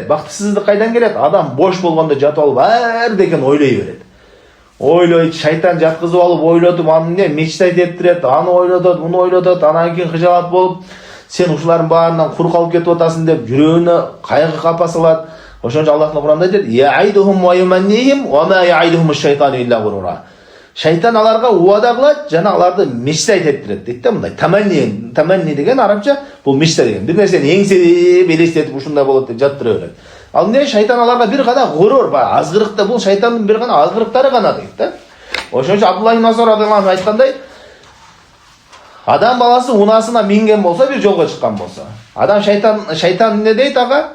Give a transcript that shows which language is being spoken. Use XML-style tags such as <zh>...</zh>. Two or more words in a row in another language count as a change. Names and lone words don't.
<ky>Бактысыздык кайдан келет? Адам бош болгондо жатып алып, ар деген ойлой берет. Ойлойт, шайтан жаткызып алып, ойлотуп, аны эмне мечтать эттирет, аны ойлотот, муну ойлотот, анан кийин кыжалат болуп, сен ушулардын баарынан кур калып кетип атасың деп жүрөгүнө кайгы капа салат. Ошон үчүн Аллах Куранда айтат:</ky> <ar>"يعدهم ويمنيهم وما يعدهم الشيطان إلا غرورا."</ar> <ky>Шайтан аларга уада кылат, жана аларды мечтать эттирет дейт да, мындай. Таманни деген арабча бул мечта деген. Бир нерсени эңселеп, элестетип ушундай болот деп жаттыра берет. Ал эмне? Шайтан аларга бир гана гурур бар, азгырыкта, бул шайтандын бир гана азгырыктары гана дейт да. Ошон үчүн Абдулла ибн Мас'уд</ky> <ar>رضي الله عنه</ar> <ky>айткандай, адам баласы унасына минген болсо, бир жолго чыккан болсо, адам шайтан эмне дейт ага?</ky>